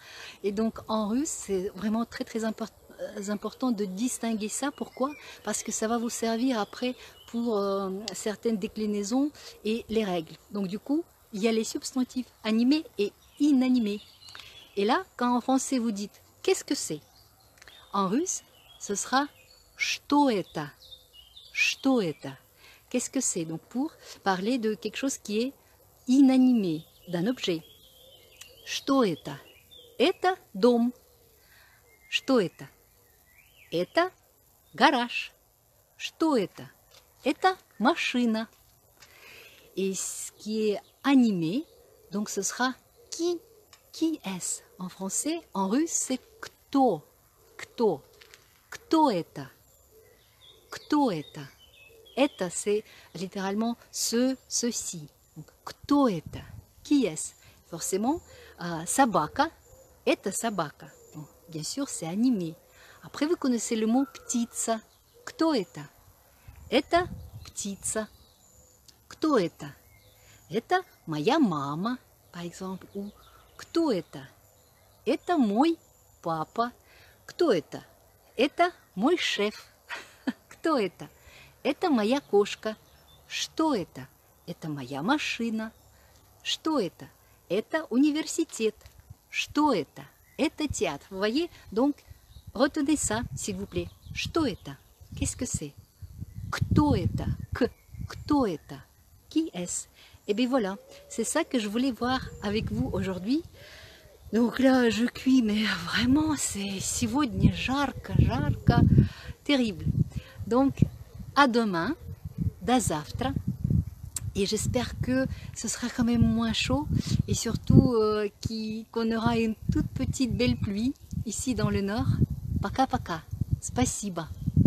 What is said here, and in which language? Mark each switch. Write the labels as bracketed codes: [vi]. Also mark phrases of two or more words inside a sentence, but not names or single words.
[fr] Et donc en russe, c'est vraiment très important de distinguer ça. Pourquoi? Parce que ça va vous servir après pour certaines déclinaisons et les règles. Donc du coup, il y a les substantifs animés et inanimés. Et là, quand en français vous dites qu'est-ce que c'est, en russe, ce sera [ru] что это, что это. [fr] Qu'est-ce que c'est? Donc pour parler de quelque chose qui est inanimé, d'un objet. [ru] Что это? Это дом. Что это? Это гараж. Что это? Это машина. [fr] Et ce qui est animé, donc ce sera qui est. En français, en russe, c'est [ru] кто. Кто. Кто это? Кто это? Это, [fr] c'est littéralement ceci. Donc, [ru] кто это? [fr] Qui est-ce? Forcément, [ru] собака, это собака. [fr] Donc, bien sûr, c'est animé. Après, vous connaissez le mot птица. [ru] Кто это? Это птица. Кто это? Это моя мама, [fr] par exemple. [ru] Ou кто это? Это мой папа. Кто это? Это мой шеф. Кто это? Это моя кошка. Что это? Это моя машина. Что это? Это университет. Что это? Это театр. [fr] Vous voyez? Donc, retenez ça, s'il vous plaît. [ru] Что это? [fr] Qu'est-ce que c'est? [ru] Кто это? Кто это? [fr] Qui est-ce? Et bien voilà, c'est ça que je voulais voir avec vous aujourd'hui. Donc là, je cuis, mais vraiment, c'est [ru] сегодня жарко, [fr] terrible. Donc, à demain, [ru] до завтра. [fr] Et j'espère que ce sera quand même moins chaud et surtout qu'on aura une toute petite belle pluie ici dans le nord. [ru] Пока-пока. Спасибо.